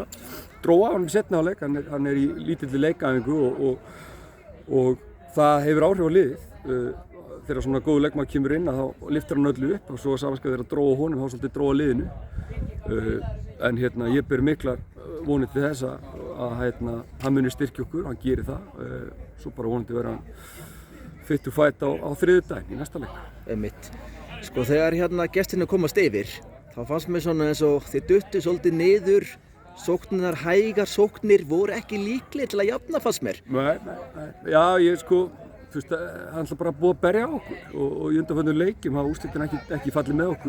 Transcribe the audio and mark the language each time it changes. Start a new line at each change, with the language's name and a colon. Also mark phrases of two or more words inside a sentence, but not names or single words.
Icelandic: Dróa hann í seinni hálfleik, hann er í lítilli leikaæfingu og það hefur áhrif á liðið. Þegar svona góður leikmaður kemur inn þá lyftir hann öllu upp og svo samanskapið þegar að dróa honum þá svolítið dróa liðinu. En ég ber miklar vonir til þess að hann muni styrkja okkur, hann gerir það. Svo bara vonandi verður hann
English: fit to fight
Icelandic: á þriðjudaginn í næsta leik. Einmitt. Þegar gestirnir komast yfir, þá fannst mér svona eins og þið duttu svolítið niður, sóknirnar hægar sóknir voru ekki líklegir til að jafna fannst mér. Nei. Já, hann er bara búið að berja á okkur og í undanförnum leikjum hafa úrslitin ekki fallið með okkur.